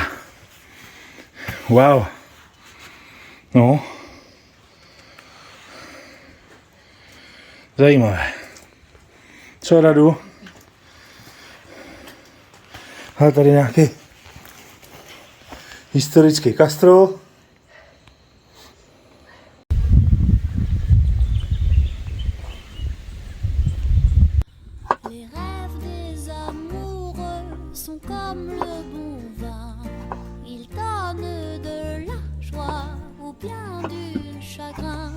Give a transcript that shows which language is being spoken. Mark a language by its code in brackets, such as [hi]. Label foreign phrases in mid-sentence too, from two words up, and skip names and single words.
[cs] Wow. No. Zajímavé. Co, Radu? Ale tady nějaký historický kastrol. [fr] Les rêves des amoureux sont comme le bon vin. Ils donnent de la joie ou bien du chagrin.